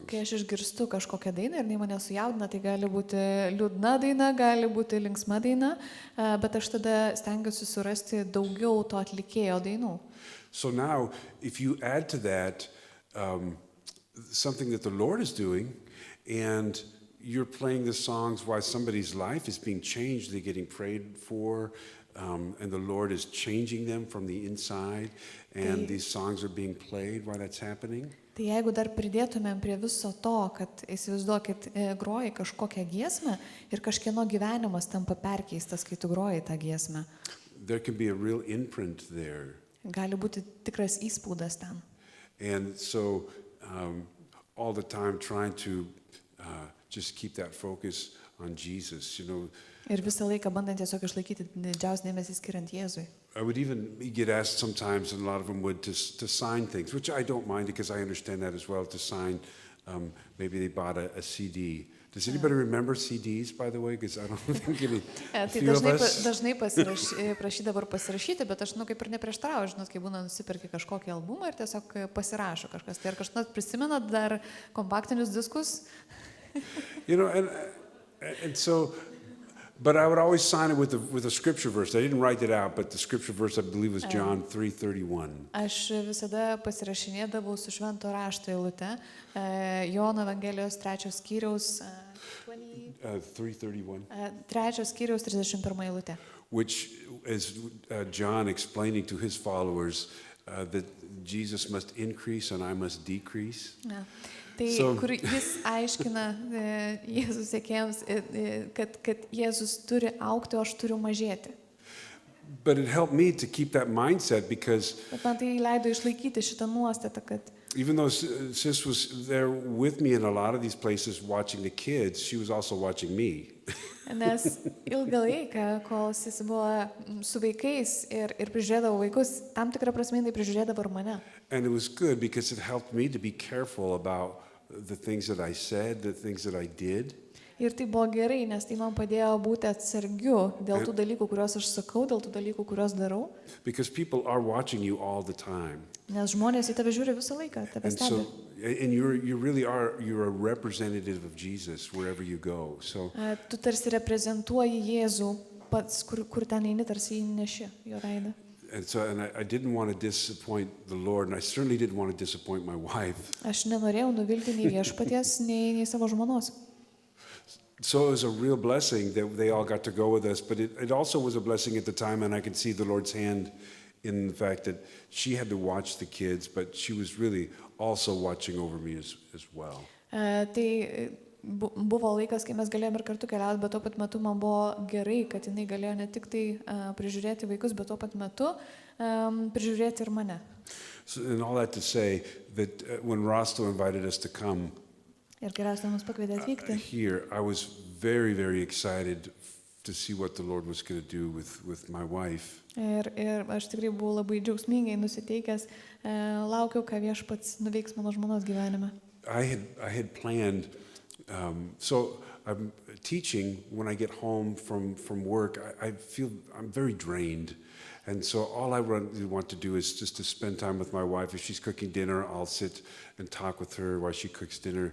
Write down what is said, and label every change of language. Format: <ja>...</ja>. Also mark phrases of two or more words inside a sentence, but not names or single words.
<lt>Kai aš išgirstu kažkokią dainą ir jinai mane sujaudina, tai gali būti liūdna daina, gali būti linksma daina, bet aš tada stengiuosi surasti daugiau to atlikėjo dainų.</lt> <en>So now, if you add to that something that the Lord is doing, and you're playing the songs while somebody's life is being changed, they're getting prayed for, and the Lord is changing them from the inside, and these songs are being played while that's happening.</en> <lt>Tai jeigu dar pridėtumėm prie viso to, kad įsivaizduokit, groji kažkokią giesmę ir kažkieno gyvenimas tampa perkeistas, kai tu groji tą giesmę.</lt> <en>There can be a real imprint there.</en> <lt>Gali būti tikras įspūdas ten.</lt> <en>And so all the time trying to just keep that focus on Jesus, you know.</en> <lt>Ir visą laiką bandant tiesiog išlaikyti didžiausią dėmesį skiriant Jėzui.</lt> <en>I would even get asked sometimes, and a lot of them would, to sign things, which I don't mind because I understand that as well, to sign, maybe they bought a CD. Does anybody remember CDs, by the way? Because I don't think any few of us.</en> <lt>Dažnai prašydavo pasirašyti, bet aš kaip ir neprieštarauju, žinot, kai būna nusipirki kažkokį albumą ir tiesiog pasirašo kažkas. Tai ar kažkas prisimenat dar kompaktinius diskus?</lt> <en>You know, and so, but I would always sign it with a scripture verse. I didn't write it out, but the scripture verse I believe was John 3:31.</en> <lt>Aš visada pasirašinėdavau su švento rašto eilute, Jono Evangelijos 3 skyriaus 3:31. 3 skyriaus 31 eilute.</lt> <en>Which is John explaining to his followers that Jesus must increase and I must decrease. Ja.</en> <lt>Tai kur jis aiškina Jėzus sekėjams, kad Jėzus turi augti, o aš turiu mažėti.</lt> <en>But it helped me to keep that mindset because</en> <lt>Bet man tai leido išlaikyti šitą nuostatą, kad</lt> <en>even though Sis was there with me in a lot of these places watching the kids, she was also watching me.</en> <lt>Nes ilgą laiką, kol jis buvo su vaikais ir prižiūrėdavo vaikus, tam tikrą prasme tai prižiūrėdavo ir mane.</lt> <en>And it was good because it helped me to be careful about the things that I said, the things that I did.</en> <lt>Ir tai buvo gerai, nes tai man padėjo būti atsargiu dėl tų dalykų, kuriuos aš sakau, dėl tų dalykų, kuriuos darau.</lt> <en>Because people are watching you all the time.</en> <lt>Nes žmonės į tave žiūri visą laiką, tave stebi.</lt> <en>And you're a representative of Jesus wherever you go. So</en> <lt>Tu tarsi reprezentuoji Jėzų pats, kur ten eini, tarsi įneši jo veidą.</lt> <en>And I didn't want to disappoint the Lord, and I certainly didn't want to disappoint my wife.</en> <lt>Aš nenorėjau nuvilti nei viešpaties, nei savo žmonos.</lt> <en>So it was a real blessing that they all got to go with us, but it also was a blessing at the time, and I could see the Lord's hand in the fact that she had to watch the kids, but she was really also watching over me as well.</en> <lt>Tai buvo laikas, kai mes galėjome ir kartu keliauti, bet tuo pat metu man buvo gerai, kad jinai galėjo ne tik tai prižiūrėti vaikus, bet tuo pat metu prižiūrėti ir mane.</lt> <en>So, and all that to say that when Rosto invited us to come</en> <lt>Ir kai Rosto mus pakvietė atvykti.</lt> <en>Here, I was very, very excited to see what the Lord was going to do with my wife.</en> <lt>Ir aš tikrai buvau labai džiaugsmingai nusiteikęs, laukiau, ką Viešpats nuveiks mano žmonos gyvenime.</lt> <en>I had planned, so I'm teaching when I get home from work. I feel I'm very drained. And so all I really want to do is just to spend time with my wife. If she's cooking dinner, I'll sit and talk with her while she cooks dinner.</en>